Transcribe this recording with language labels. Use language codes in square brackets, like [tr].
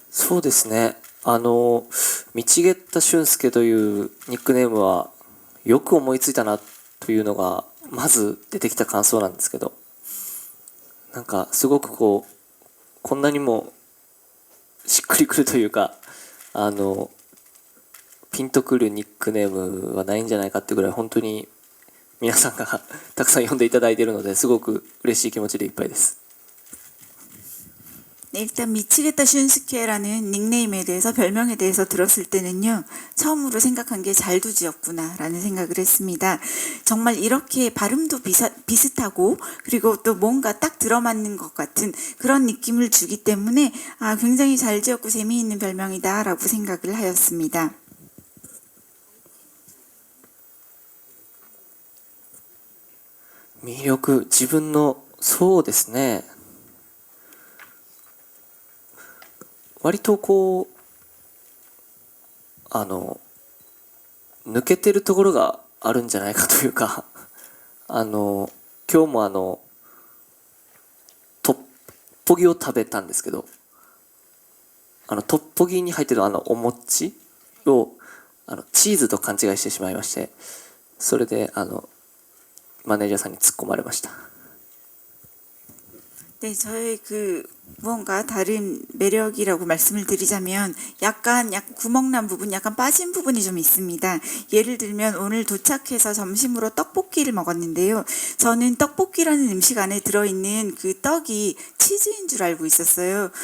[ja] そうですね道下俊介というニックネームはよく思いついたなというのがまず出てきた感想なんですけどなんかすごくこんなにもしっくりくるというかピピンとくるニックネームはないんじゃないかってぐらい本当に皆さんがたくさん呼んでいただいているのですごく嬉しい気持ちでいっぱいです。 [ko] 네, 일단 미치겠다 슌스케라는 닉네임에 대해서 별명에 대해서 들었을 때는요. 처음으로 생각한 게 잘두지였구나 라는 생각을 했습니다. 정말 이렇게 발음도 비슷하고 그리고 또 뭔가 딱 들어맞는 것 같은 그런 느낌을 주기 때문에 굉장히 잘 지었고 재미있는 별명이다 라고 생각을 하였습니다. [ja] 魅力、自分のそうですね、割とこう抜けてるところがあるんじゃないかというか今日もトッポギを食べたんですけど、トッポギに入ってるお餅をチーズと勘違いしてしまいまして、それでマネージャーさんに突っ込まれました。 [ko] 네, 저의 무언가 다른 매력이라고 말씀을 드리자면 약간 구멍난 부분, 약간 빠진 부분이 좀 있습니다. 예를 들면 오늘 도착해서 점심으로 떡볶이를 먹었는데요. 저는 떡볶이라는 음식 안에 들어있는 그 떡이 치즈인 줄 알고 있었어요.